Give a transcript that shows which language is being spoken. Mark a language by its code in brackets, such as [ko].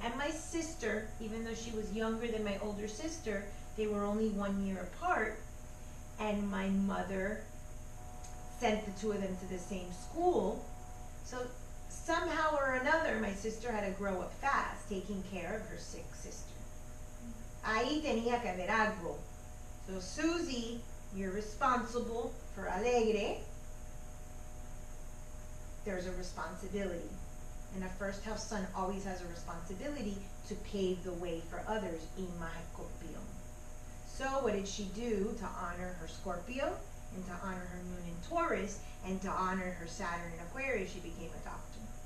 [en] And my sister, even though she was younger than my older sister, they were only 1 year apart. And my mother sent the two of them to the same school. So somehow or another, my sister had to grow up fast, taking care of her sick sister. [es] Ahí tenía que haber algo. [en] So Susie, you're responsible for Alegre. There's a responsibility. And a first house son always has a responsibility to pave the way for others. Imahe Scorpio. So what did she do to honor her Scorpio and to honor her moon in Taurus and to honor her Saturn in Aquarius? She became a doctor.